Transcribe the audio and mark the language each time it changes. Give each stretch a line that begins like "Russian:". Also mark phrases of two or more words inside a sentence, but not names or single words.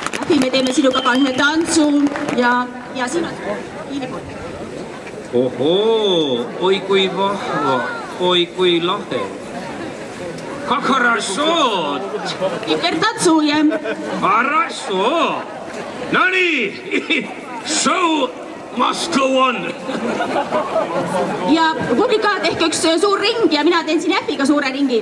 Estonian: Ähvi, me teeme sinuga ka ühe tantsu ja siin on Iinipoolt. Ohoo, oi kui vahva, oi kui lahe.
Russian: Как хорошо! Теперь танцуем. Хорошо.
Estonian: No nii,
English: show must go on.
Estonian: Ja publika tehke üks suur ring ja mina teen siin Ähviga suure ringi.